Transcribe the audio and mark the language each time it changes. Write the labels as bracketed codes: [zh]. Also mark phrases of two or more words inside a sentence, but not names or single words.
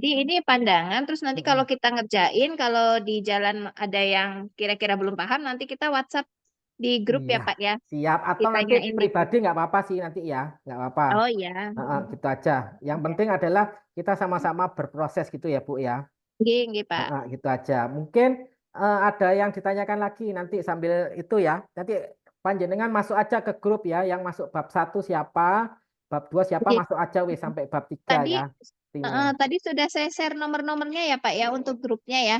[id] jadi ini pandangan. Terus nanti kalau Mm-mm. kita ngerjain, kalau di jalan ada yang kira-kira belum paham, nanti kita WhatsApp di grup ya, Iya, Pak ya. siap. Atau nanti Ditanyain di grup. pribadi nggak apa-apa sih nanti ya, nggak apa-apa. Oh ya. Gitu aja. Yang penting adalah kita sama-sama berproses gitu ya, Bu ya. Nggih, nggih, Pak. Gitu aja. Mungkin ada yang ditanyakan lagi nanti sambil itu ya. Nanti panjenengan masuk aja ke grup ya. Yang masuk bab 1 siapa, bab 2 siapa, Nggih. masuk aja weh sampai bab 3 Tadi ya. Timnya. tadi sudah saya share nomor-nomornya ya Pak ya untuk grupnya ya.